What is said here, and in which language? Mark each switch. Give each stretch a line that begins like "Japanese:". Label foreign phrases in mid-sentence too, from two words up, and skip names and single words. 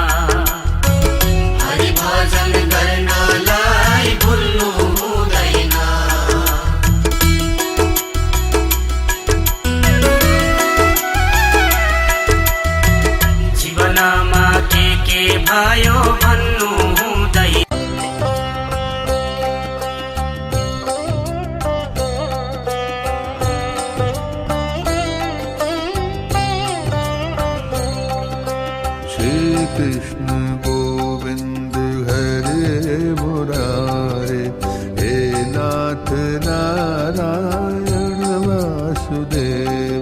Nepali: हरि भजन गर्नलाई भुल्नु हुँदैन। जीवनमा के भयो भन्नु हुँदैन।
Sanskrit: श्री कृष्ण गोविंद हरे मुरारे, हे नाथ नारायण वासुदेव।